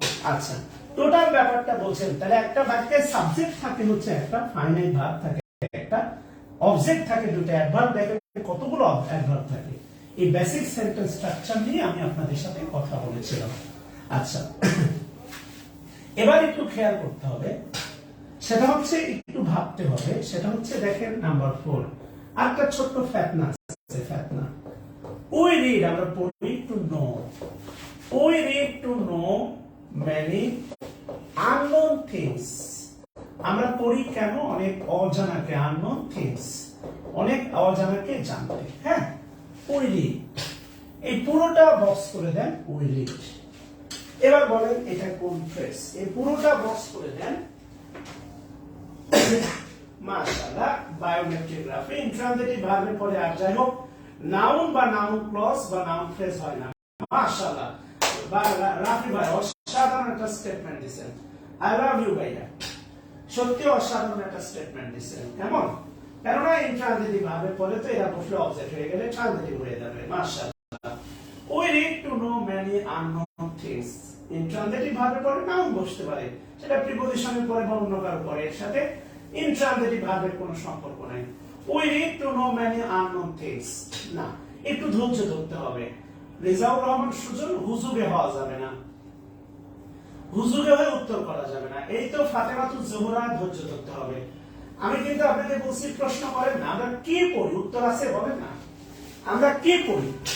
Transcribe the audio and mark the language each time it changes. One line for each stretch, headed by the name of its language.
Bangla: আচ্ছা, টোটাল ব্যাপারটা বলছেন। তাহলে একটা বাক্যে সাবজেক্ট থাকে হচ্ছে একটা, ফাইনাইট ভার্ব থাকে একটা, অবজেক্ট থাকে দুটো, অ্যাডভার্ব দেখেন কতগুলো অ্যাডভার্ব থাকে। এই বেসিক সেন্টেন্স স্ট্রাকচার নিয়ে আমি আপনাদের সাথে কথা বলেছিলাম। আচ্ছা, এবার একটু খেয়াল করতে হবে, সেটা হচ্ছে একটু ভাবতে হবে, সেটা হচ্ছে দেখেন নাম্বার 4 আরেকটা ছোট্ট ফ্যাটনা আছে, ফ্যাটনা।
English: We read,
Bangla: আমরা পড়ি
English: to know. We read to know many unknown things.
Bangla: আমরা পড়ি কেন? অনেক অজানাকে,
English: unknown things,
Bangla: অনেক অজানাকে জানতে। হ্যাঁ,
English: we read,
Bangla: এই পুরোটা বক্স করে দেন we read। এবার বলেন এটা কোন ফ্রেজ? এই পুরোটা বক্স করে দেন। মাশাআল্লাহ, বায়োমেট্রিক গ্রাফে ইন্ট্রানজিটিভ ভার্বের পরে আর যাই হোক নাউন বা নাউন ক্লজ বা নাউন ফ্রেজ হয় না। মাশাআল্লাহ, রাফি ভাই অসাধারণ একটা স্টেটমেন্ট দিয়েছেন।
English: I love you
Bangla: ভাইয়া, সত্যি অসাধারণ একটা স্টেটমেন্ট দিয়েছেন। কেমন? কেননা ইন্ট্রানজিটিভ ভার্বের পরে তো এরা বসলে অবজেক্ট হয়ে গেলে ট্রানজিটিভ হয়ে যাবে।
English: মাশাআল্লাহ, we need to know many unknown things।
Bangla: Intransitive ভার্বের পরে নাউন বসতে পারে, সেটা প্রিপজিশনের পরে বা অন্য কারো পরে, এর সাথে ইন্ট্রানজিটিভ ভার্বের কোনো সম্পর্ক নাই।
English: We need to know many unknown things,
Bangla: না, একটু ধৈর্য ধরতে হবে। রেজাউর রহমান সুজন, হুজুগে হওয়া যাবে না, হুজুগে হয়ে উত্তর করা যাবে না। এই তো ফাতেমাতুজ জোহরা, ধৈর্য ধরতে হবে। আমি কিন্তু আপনাকে বলছি প্রশ্ন করেন না, আমরা কি পড়ি, উত্তর আছে বলেন না, আমরা কি পড়ি।